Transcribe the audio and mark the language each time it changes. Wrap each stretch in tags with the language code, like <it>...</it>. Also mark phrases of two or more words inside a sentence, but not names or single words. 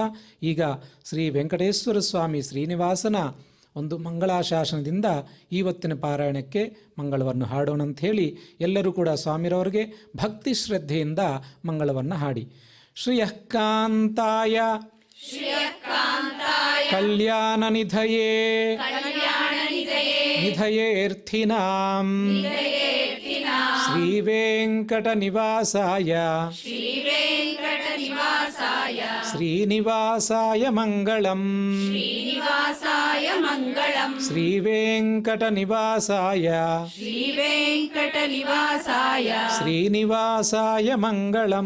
<kn>ಈಗ ಶ್ರೀ ವೆಂಕಟೇಶ್ವರ ಸ್ವಾಮಿ ಶ್ರೀನಿವಾಸನ ಒಂದು ಮಂಗಳಾಶಾಸನದಿಂದ ಇವತ್ತಿನ ಪಾರಾಯಣಕ್ಕೆ ಮಂಗಳವನ್ನು ಹಾಡೋಣ ಅಂತ ಹೇಳಿ ಎಲ್ಲರೂ ಕೂಡ ಸ್ವಾಮಿರವರಿಗೆ ಭಕ್ತಿ ಶ್ರದ್ಧೆಯಿಂದ ಮಂಗಳವನ್ನು ಹಾಡಿ.</kn> <sa>ಶ್ರಿಯಃ ಕಾಂತಾಯ ಶ್ರಿಯಃ ಕಾಂತಾಯ ಕಲ್ಯಾಣ ನಿಧಯೇ ಕಲ್ಯಾಣ ನಿಧಯೇ నిధయేర్థినాం శ్రీవేంకటనివాసాయ श्रीवेङ्कटनिवासाय శ్రీనివాసాయ మంగళం श्रीनिवासाय मङ्गलम् శ్రీవేంకటనివాసాయ श्रीवेङ्कटनिवासाय శ్రీనివాసాయ మంగళం</sa>